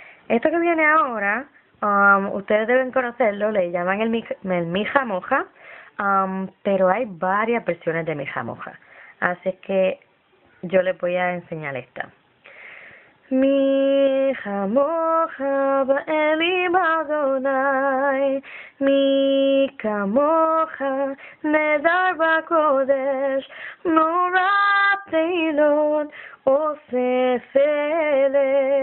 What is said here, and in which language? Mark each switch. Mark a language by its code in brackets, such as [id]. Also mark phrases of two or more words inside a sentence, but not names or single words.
[es] Esto que viene ahora, ustedes deben conocerlo, le llaman el [he] מי כמוך, [es] pero hay varias versiones de [he] מי כמוך. [es] Así que yo les voy a enseñar esta. [he] מי כמוך באלים אדוני, מי כמוך נדר בקודש, נורא פתילות עושה פלא.